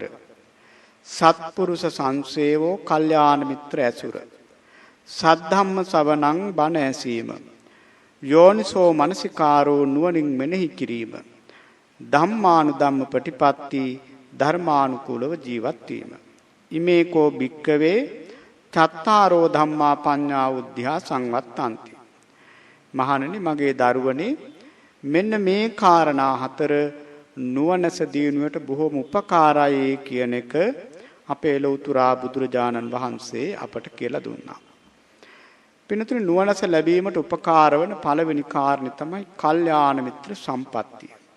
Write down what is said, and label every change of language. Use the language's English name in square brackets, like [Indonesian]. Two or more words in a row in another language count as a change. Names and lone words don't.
[Pali] සත්පුරුෂ සංසේවෝ [Sinhala] කල්යාණ මිත්‍ර ඇසුර. [Pali] සද්ධම්ම ශ්‍රවණං [Sinhala] බණ ඇසීම. [Pali] යෝනිසෝ මනසිකාරෝ [Sinhala] නුවණින් මෙනෙහි කිරීම. [Pali] ධම්මානුධම්ම ප්‍රතිපatti [Sinhala] ධර්මානුකූලව ජීවත් වීම. [Pali] ඉමේකෝ භික්ඛවේ චත්තාරෝ ධම්මා පඤ්ඤා උද්ධියා සංවත්තಂತಿ. [Sinhala] මහණෙනි මගේ දරුවනේ මෙන්න මේ කාරණා හතර නුවණස දිනුවට බොහොම උපකාරයි කියන එක අපේ ලෞතුරා බුදුරජාණන් වහන්සේ අපට කියලා දුන්නා. පින්නතුනි නුවණස ලැබීමට උපකාර වන පළවෙනි කාරණේ තමයි කල්යාණ මිත්‍ර සම්පත්තිය.